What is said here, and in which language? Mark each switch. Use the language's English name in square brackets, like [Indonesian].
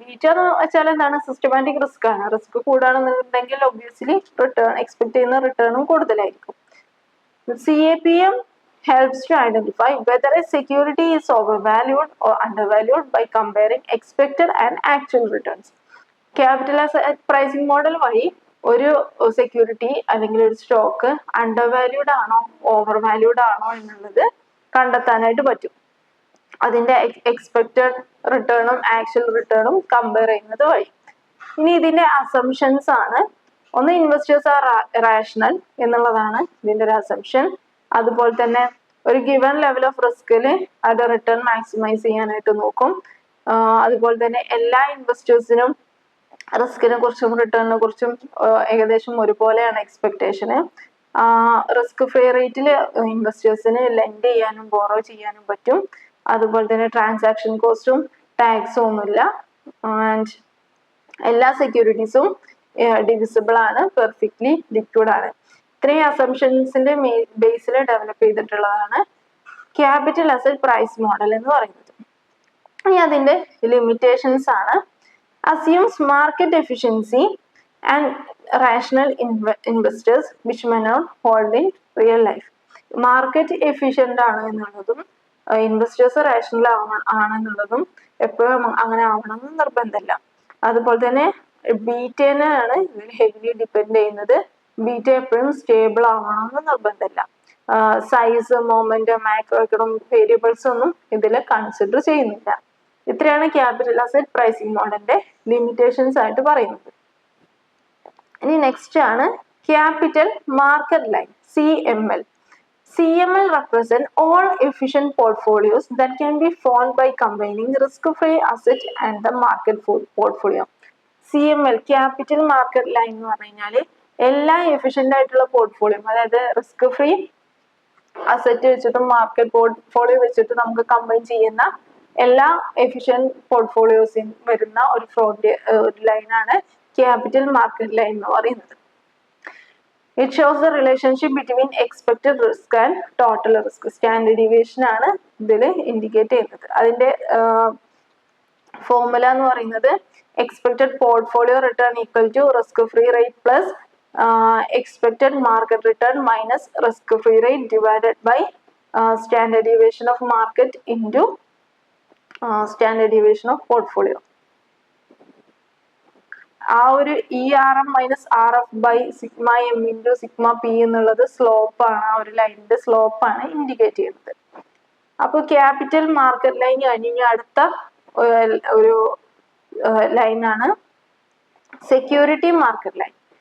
[Malayalam] Beta എന്ന് വെച്ചാൽ എന്താണ്, സിസ്റ്റമാറ്റിക് റിസ്ക് ആണ്. റിസ്ക് കൂടുകയാണെന്നുണ്ടെങ്കിൽ ഒബ്വിയസ്ലി റിട്ടേൺ എക്സ്പെക്ട് ചെയ്യുന്ന റിട്ടേണും കൂടുതലായിരിക്കും. [English] CAPM helps to identify whether a security is overvalued or undervalued by comparing expected and actual returns. [Malayalam] Capital asset pricing model വഴി ഒരു security അല്ലെങ്കിൽ ഒരു സ്റ്റോക്ക് അണ്ടർവാല്യൂഡ് ആണോ ഓവർ വാല്യൂഡ് ആണോ എന്നുള്ളത് കണ്ടെത്താനായിട്ട് പറ്റും. അതിന്റെ എക്സ്പെക്റ്റഡ് റിട്ടേണും ആക്ച്വൽ റിട്ടേണും കമ്പയർ ചെയ്യുന്നത് വഴി. ഇനി ഇതിന്റെ അസംഷൻസ് ആണ്. ഒന്ന്, ഇൻവെസ്റ്റേഴ്സ് ആർ റാഷണൽ എന്നുള്ളതാണ് ഇതിന്റെ ഒരു അസംഷൻ. അതുപോലെ തന്നെ ഒരു ഗിവൺ ലെവൽ ഓഫ് റിസ്കിൽ അത് റിട്ടേൺ മാക്സിമൈസ് ചെയ്യാനായിട്ട് നോക്കും. അതുപോലെ തന്നെ എല്ലാ ഇൻവെസ്റ്റേഴ്സിനും റിസ്കിനെ കുറിച്ചും റിട്ടേണിനെ കുറിച്ചും ഏകദേശം ഒരുപോലെയാണ് എക്സ്പെക്ടേഷന്. റിസ്ക് ഫ്രീ റേറ്റിൽ ഇൻവെസ്റ്റേഴ്സിന് ലെൻഡ് ചെയ്യാനും ബോറോ ചെയ്യാനും പറ്റും. അതുപോലെ തന്നെ ട്രാൻസാക്ഷൻ കോസ്റ്റും ടാക്സും ഒന്നുമില്ല. ആൻഡ് എല്ലാ സെക്യൂരിറ്റീസും ഡിവിസിബിൾ ആണ്, പെർഫെക്റ്റ്ലി ലിക്വിഡ് ആണ്. ഇത്രയും അസംഷൻസിന്റെ ബേസിൽ ഡെവലപ്പ് ചെയ്തിട്ടുള്ളതാണ് ക്യാപിറ്റൽ അസറ്റ് പ്രൈസ് മോഡൽ എന്ന് പറയുന്നത്. ഇനി അതിന്റെ ലിമിറ്റേഷൻസ് ആണ്. [English] Assumes market efficiency and rational investors which may not hold in real life. [Malayalam] Market efficient ആണ് എന്നുള്ളതും ഇൻവെസ്റ്റേഴ്സ് റാഷണൽ ആണെന്നുള്ളതും എപ്പോഴും അങ്ങനെ ആവണമെന്ന് നിർബന്ധമില്ല. അതുപോലെ തന്നെ ബീറ്റേനാണ് ഇതിൽ ഹെവിലി ഡിപ്പെൻഡ് ചെയ്യുന്നത്. ബീറ്റ എപ്പോഴും സ്റ്റേബിൾ ആവണമെന്ന് നിർബന്ധമില്ല. Size, moment, macro economic variables ഒന്നും ഇതിൽ കൺസിഡർ ചെയ്യുന്നില്ല. ഇത്രയാണ് ക്യാപിറ്റൽ അസറ്റ് പ്രൈസിംഗ് മോഡലിന്റെ ലിമിറ്റേഷൻസ് ആയിട്ട് പറയുന്നത്. ഇനി നെക്സ്റ്റ് ആണ് capital market line, CML. [English] CML represent all efficient portfolios that can be formed by combining risk-free asset and the market portfolio. [Malayalam] CML, capital market line എന്ന് പറഞ്ഞു കഴിഞ്ഞാൽ എല്ലാ എഫിഷ്യന്റ് ആയിട്ടുള്ള പോർട്ട്ഫോളിയോ, അതായത് റിസ്ക് ഫ്രീ അസറ്റ് വെച്ചിട്ടും market portfolio വെച്ചിട്ട് നമുക്ക് combine ചെയ്യുന്ന എല്ലാ എഫിഷ്യന്റ് പോർട്ട്ഫോളിയോസിൽ വരുന്ന ഒരു ലൈനാണ് ക്യാപിറ്റൽ മാർക്കറ്റ് ലൈൻ എന്ന് പറയുന്നത്. [English] It shows the relationship between expected risk and total risk. [Malayalam] Standard deviation ആണ് ഇതിൽ ഇൻഡിക്കേറ്റ് ചെയ്യുന്നത്. അതിന്റെ ഫോർമുല എന്ന് പറയുന്നത് expected portfolio return equal to risk free rate plus [English] expected market return minus risk-free rate divided by standard deviation of market into standard deviation of portfolio. [Malayalam] ആ ഒരു ERM minus RF by sigma M into sigma P എന്നുള്ളത് സ്ലോപ്പാണ്, ആ ഒരു ലൈനിന്റെ സ്ലോപ്പാണ് indicate ചെയ്യുന്നത്. അപ്പോൾ capital market line കഴിഞ്ഞ് അടുത്ത ഒരു ലൈനാണ് സെക്യൂരിറ്റി മാർക്കറ്റ് ലൈൻ.